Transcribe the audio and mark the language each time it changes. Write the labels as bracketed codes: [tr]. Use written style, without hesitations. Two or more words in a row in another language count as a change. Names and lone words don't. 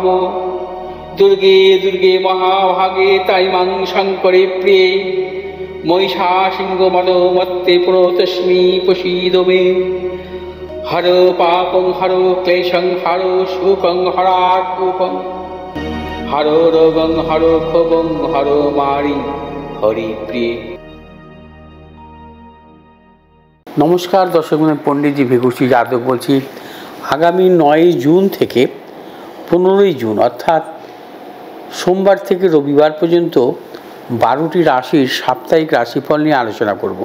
[sa] दुर्गे दुर्गे महाभागे ताई मां शङ्करे प्रिये महिषासिंहमदोमत्ते प्रणतोऽस्मि प्रसीद मे। हरो पापं हरो क्लेशं हरो शोकं हरात्मकं हरो रोगं हरो क्षोभं हरो मारि हरि प्रिय। [bn] নমস্কার দর্শক, পণ্ডিতজি ভিকুষি যাদব বলছি। আগামী 9 জুন থেকে 15 জুন অর্থাৎ সোমবার থেকে রবিবার পর্যন্ত 12টি রাশির সাপ্তাহিক রাশিফল নিয়ে আলোচনা করব।